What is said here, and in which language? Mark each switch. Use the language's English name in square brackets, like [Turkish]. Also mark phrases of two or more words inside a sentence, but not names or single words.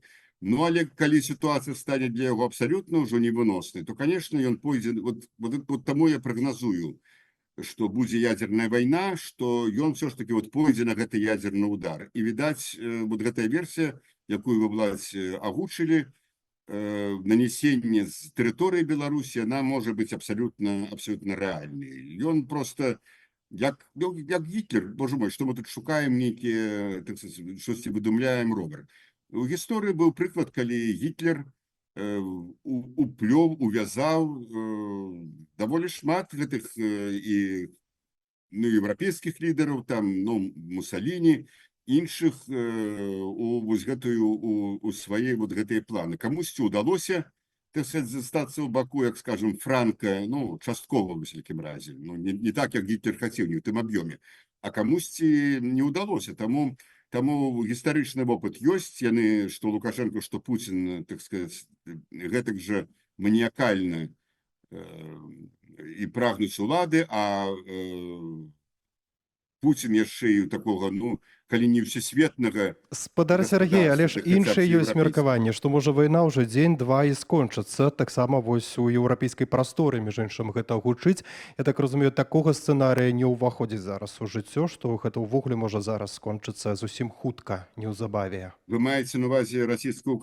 [Belarusian] Ну, але калі сітуацыя стане для яго абсалютна ўжо невыноснай, то, конечно, ён пойдзе, вот таму я прагназую, што будзе ядерная вайна, што ён все ж таки вот пойдзе на гэты ядерны удар. І, відаць, вот гэтая версія, якую вы, власць, агучылі, [Russian] нанесение с территории Беларуси, она может быть абсолютно реальной. И он просто, як Гитлер, боже мой, что мы тут шукаем некие, так сказать, что-то выдумляем, ровер. У истории был приклад, коли Гитлер уплёў, увязал довольно шмат гэтых и, ну, европейских лидеров, там, ну, Муссолини, [Belarusian] іншых у свае вот гэтыя планы. Камусьці ўдалося, [Russian] так сказать, [Belarusian] застацца ў баку, як, скажем, Франка, ну, часткова ў усякім разе. Ну, не так, як Гітлер хацеў, не ў тым аб'ёме. А камусьці не ўдалося. Таму гістарычны вопыт ёсць. Яны, што Лукашенко, што Путін, [Russian] так сказать, [Belarusian] гэтак жа маніякальна і прагнуць улады, а Путін яшчэ і такога, ну, калі не всесветнага Спадар Сергей, але ж [Russian] государства, да хотя [Belarusian] іншае б ёсць еўрапейскага. меркаванне, што можа вайна ўжо дзень-два і скончыцца. Таксама вось у еўрапейскай прасторы, між іншым, гэта гучыць. Я так разумею, такога сцэнарыя не ўваходзіць зараз у жыццё, што гэта ўвогуле можа зараз скончыцца зусім хутка, неўзабаве. Вы маеце на увазе расійскую